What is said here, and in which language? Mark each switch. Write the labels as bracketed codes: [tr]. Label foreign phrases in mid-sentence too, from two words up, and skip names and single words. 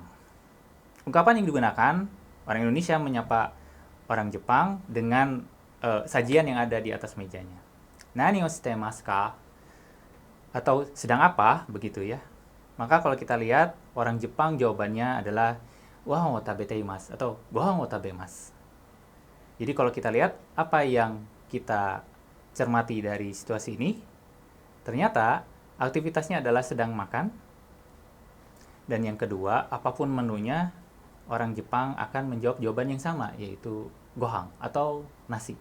[id] Ungkapan yang digunakan, orang Indonesia menyapa orang Jepang dengan sajian yang ada di atas mejanya. [ja] 何をしてますか? [id] Atau sedang apa, begitu ya. Maka kalau kita lihat, orang Jepang jawabannya adalah [ja] ご飯を食べています [id] atau [ja] ご飯を食べます. [id] Jadi kalau kita lihat apa yang kita cermati dari situasi ini, ternyata aktivitasnya adalah sedang makan. Dan yang kedua, apapun menunya, orang Jepang akan menjawab jawaban yang sama, yaitu gohan atau nasi.